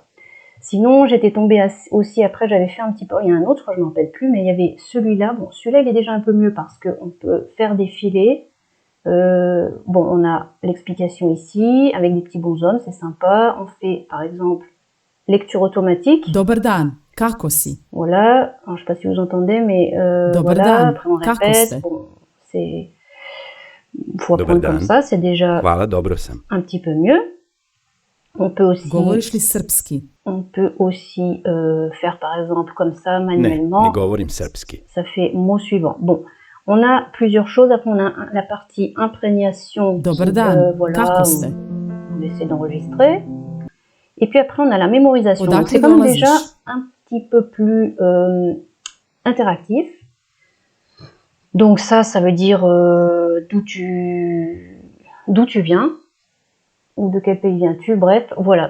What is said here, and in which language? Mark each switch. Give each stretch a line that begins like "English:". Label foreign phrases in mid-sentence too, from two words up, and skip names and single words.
French: Sinon, j'étais tombée aussi après, j'avais fait un petit peu, il y a un autre, je m'en rappelle plus, mais il y avait celui-là. Bon, celui-là, il est déjà un peu mieux parce qu'on peut faire défiler. On a l'explication ici avec des petits bonshommes, c'est sympa. On fait, par exemple, lecture automatique.
Serbian: Dobar dan, kako si?
French: Voilà, alors, je sais pas si vous entendez, mais
Serbian: Dobar
French: voilà,
Serbian: dan,
French: après on
Serbian: kako
French: répète.
Serbian: ste?
French: Bon, faut apprendre comme ça, c'est déjà
Serbian: Hvala, dobro sam.
French: un petit peu mieux. On peut
Serbian: Govoriš li srpski?
French: faire par exemple comme ça
Serbian: Ne,
French: manuellement.
Serbian: ne govorim srpski.
French: Ça fait mot suivant. Bon, on a plusieurs choses. Après, on a la partie imprégnation.
Serbian: Dobar dan, kako ste?
French: On essaie d'enregistrer. Et puis après, on a la mémorisation. Donc,
Serbian: Odakle
French: c'est quand même
Serbian: dolaziš?
French: déjà un petit peu plus interactif. Donc ça veut dire d'où tu viens, ou de quel pays viens-tu, bref, voilà.